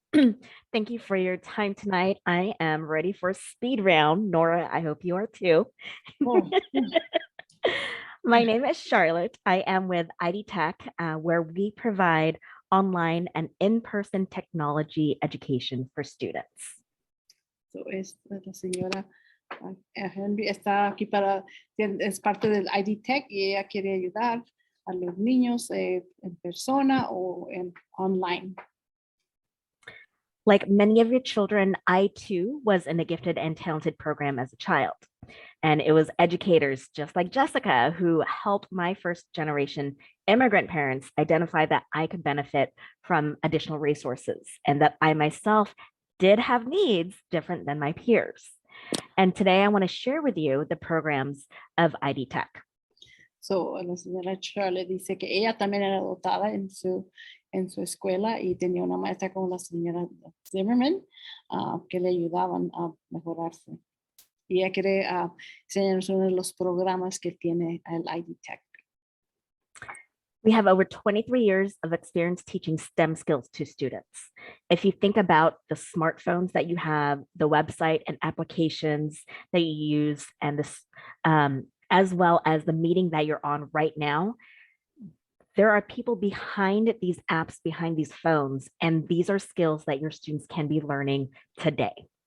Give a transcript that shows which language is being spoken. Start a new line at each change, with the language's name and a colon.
English: Thank you for your time tonight. I am ready for speed round. Nora, I hope you are too. Oh, My name is Charlotte. I am with ID Tech, where we provide online and in-person technology education for students.
Spanish: so es la señora Henry está aquí es parte del ID Tech y ella quiere ayudar a los niños en persona o en online.
English: Like many of your children, I too was in a gifted and talented program as a child. And it was educators just like Jessica who helped my first generation immigrant parents identify that I could benefit from additional resources and that I myself did have needs different than my peers. And today I want to share with you the programs of ID Tech.
Spanish: So, la señora Charlotte dice que ella también era dotada en su escuela y tenía una maestra como la señora Zimmerman que le ayudaban a mejorarse. Y ella quiere enseñarnos uno de los programas que tiene el ID Tech.
English: We have over 23 years of experience teaching STEM skills to students. If you think about the smartphones that you have, the website and applications that you use, and this, as well as the meeting that you're on right now, there are people behind these apps, behind these phones, and these are skills that your students can be learning today.